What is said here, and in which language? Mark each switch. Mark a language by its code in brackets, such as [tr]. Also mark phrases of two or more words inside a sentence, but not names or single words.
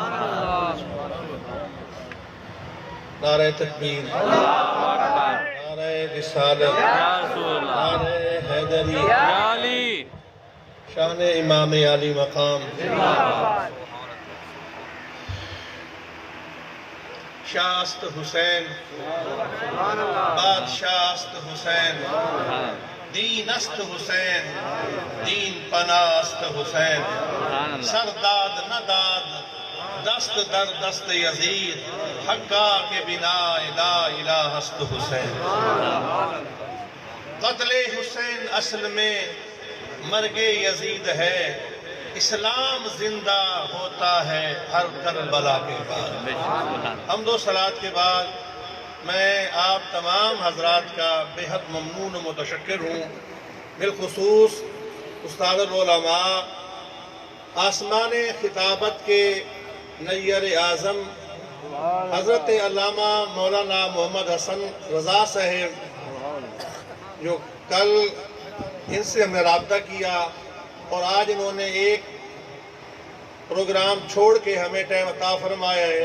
[ur] نعرہ تکبیر، [ar] اللہ اکبر [ur] نعرہ رسالت، [ar] یا رسول اللہ [ur] نعرہ حیدری، [ar] یا علی [fa] شان امام علی مقام، شاہ است حسین، بادشاہ است حسین، دین است حسین، دین پناہ است حسین، [ar] سبحان اللہ [fa] سرداد نہ داد دست در دست یزید، حقا کے بنا لا الہ است حسین۔ [ur] قتل حسین اصل میں مرگ یزید ہے، اسلام زندہ ہوتا ہے ہر کربلا کے بعد۔ حمد و صلات کے بعد میں آپ تمام حضرات کا بے حد ممنون و متشکر ہوں، بالخصوص استاد العلماء، آسمان خطابت کے نیر اعظم حضرت علامہ مولانا محمد حسن رضا صاحب، جو کل ان سے ہم نے رابطہ کیا اور آج انہوں نے ایک پروگرام چھوڑ کے ہمیں ٹائم عطا فرمایا ہے۔